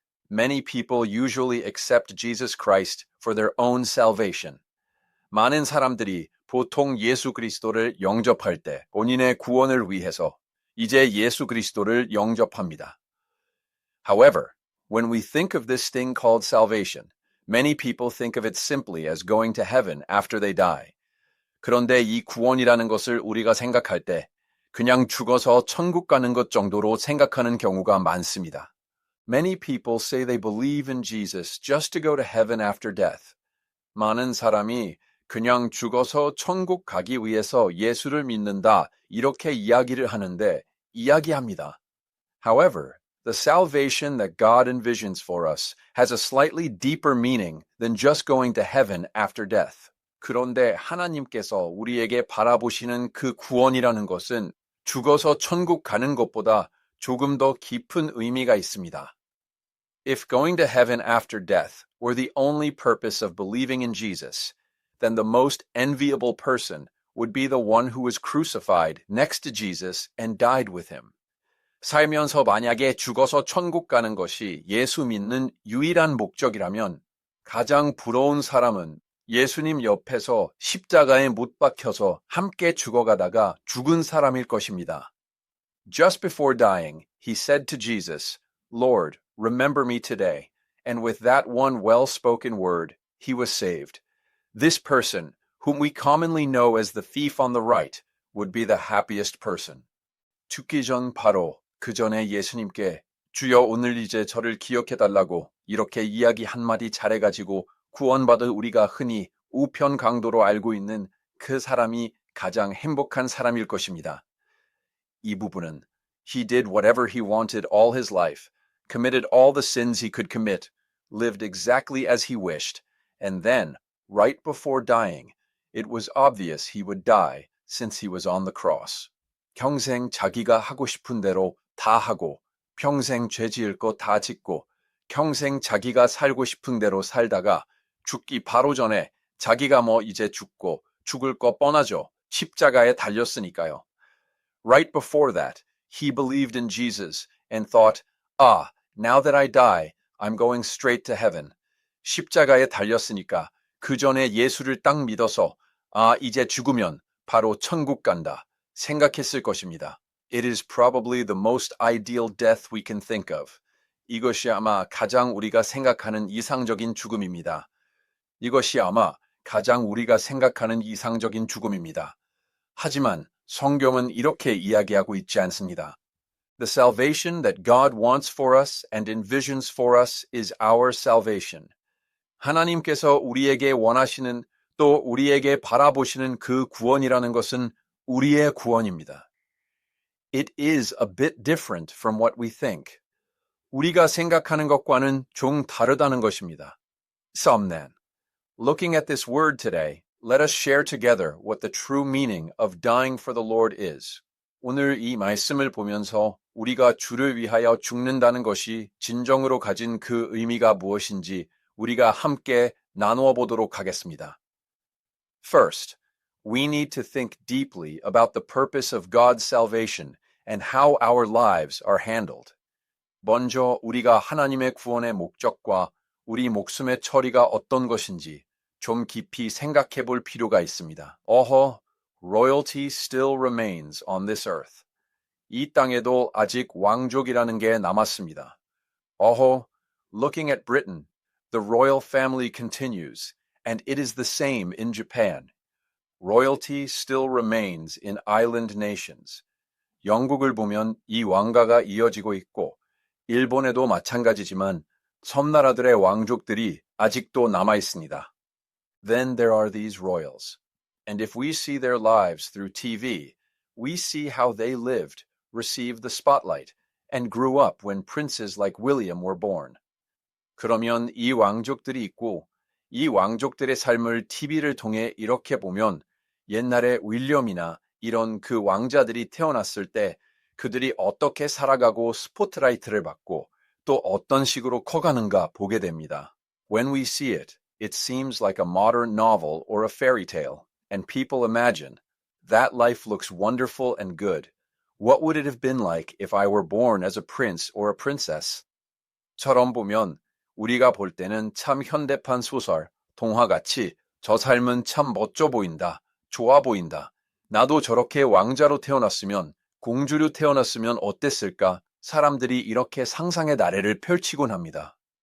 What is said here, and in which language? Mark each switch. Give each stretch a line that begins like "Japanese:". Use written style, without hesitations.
English: Many people usually accept Jesus Christ for their own salvation.
Korean: 많은 사람들이 보통 예수 그리스도를 영접할 때 본인의 구원을 위해서 이제 예수 그리스도를 영접합니다.
English: However, when we think of this thing called salvation, many people think of it simply as going to heaven after they die.
Korean: 그런데 이 구원이라는 것을 우리가 생각할 때 그냥 죽어서 천국 가는 것 정도로 생각하는 경우가 많습니다.
English: Many people say they believe in Jesus just to go to heaven after death.
Korean: 많은 사람이 그냥 죽어서 천국 가기 위해서 예수를 믿는다 이렇게 이야기를 이야기합니다.
English: However, the salvation that God envisions for us has a slightly deeper meaning than just going to heaven after death.
Korean: 그런데 하나님께서 우리에게 바라보시는 그 구원이라는 것은 죽어서 천국 가는 것보다 조금 더 깊은 의미가 있습니다.
English: If going to heaven after death were the only purpose of believing in Jesus, then the most enviable person would be the one who was crucified next to Jesus and died with him.
Korean: 살면서 만약에 죽어서 천국 가는 것이 예수 믿는 유일한 목적이라면 가장 부러운 사람은 예수님 옆에서 십자가에 못 박혀서 함께 죽어가다가 죽은 사람일 것입니다.
English: Just before dying, he said to Jesus, Lord, remember me today. And with that one well-spoken word, he was saved. This person, whom we commonly know as the thief on the right, would be the happiest person.
Korean: 죽기 전 바로 그 전에 예수님께 주여 오늘 이제 저를 기억해달라고 이렇게 이야기 한마디 잘해가지고 구원받을 우리가 흔히 우편 강도로 알고 있는 그 사람이 가장 행복한 사람일 것입니다. 이 부분은
English: He did whatever he wanted all his life, committed all the sins he could commit, lived exactly as he wished, and then, right before dying, it was obvious he would die since he was on the cross.
Korean: 평생 자기가 하고 싶은 대로 다 하고, 평생 죄 지을 거 다 짓고, 평생 자기가 살고 싶은 대로 살다가 죽기 바로 전에 자기가 이제 죽고 죽을 거 뻔하죠. 십자가에 달렸으니까요.
English: Right before that, he believed in Jesus and thought, now that I die, I'm going straight to heaven.
Korean: 십자가에 달렸으니까 그 전에 예수를 딱 믿어서 이제 죽으면 바로 천국 간다 생각했을 것입니다.
English: It is probably the most ideal death we can think of.
Korean: 이것이 아마 가장 우리가 생각하는 이상적인 죽음입니다. 이것이 아마 가장 우리가 생각하는 이상적인 죽음입니다. 하지만 성경은 이렇게 이야기하고 있지 않습니다.
English: The salvation that God wants for us and envisions for us is our salvation.
Korean: 하나님께서 우리에게 원하시는 또 우리에게 바라보시는 그 구원이라는 것은 우리의 구원입니다.
English: It is a bit different from what we think.
Korean: 우리가 생각하는 것과는 좀 다르다는 것입니다.
English: Some then. Looking at this word today, let us share together what the true meaning of dying for the Lord is.
Korean: 오늘 이 말씀을 보면서 우리가 주를 위하여 죽는다는 것이 진정으로 가진 그 의미가 무엇인지 우리가 함께 나누어 보도록 하겠습니다.
English: First, we need to think deeply about the purpose of God's salvation and how our lives are handled.
Korean: 먼저 우리가 하나님의 구원의 목적과 우리 목숨의 처리가 어떤 것인지 좀 깊이 생각해 볼 필요가 있습니다.
English: Royalty still remains on this earth.
Korean: 이 땅에도 아직 왕족이라는 게 남았습니다.
English: Looking at Britain, the royal family continues, and it is the same in Japan. Royalty still remains in island nations.
Korean: 영국을 보면 이 왕가가 이어지고 있고, 일본에도 마찬가지지만 섬나라들의 왕족들이 아직도 남아 있습니다.
English: Then there are these royals. And if we see their lives through TV, we see how they lived, received the spotlight, and grew up when princes like William were born.
Korean: 그러면 이 왕족들이 있고 이 왕족들의 삶을 TV를 통해 이렇게 보면 옛날에 윌리엄이나 이런 그 왕자들이 태어났을 때 그들이 어떻게 살아가고 스포트라이트를 받고 또 어떤 식으로 커가는가 보게 됩니다.
English: When we see it, it seems like a modern novel or a fairy tale, and people imagine, that life looks wonderful and good. What would it have been like if I were born as a prince or a princess?
Korean: 처럼 보면 우리가 볼 때는 참 현대판 소설, 동화같이 저 삶은 참 멋져 보인다, 좋아 보인다. 나도 저렇게 왕자로 태어났으면, 공주로 태어났으면 어땠을까? 사람들이 이렇게 상상의 나래를 펼치곤 합니다.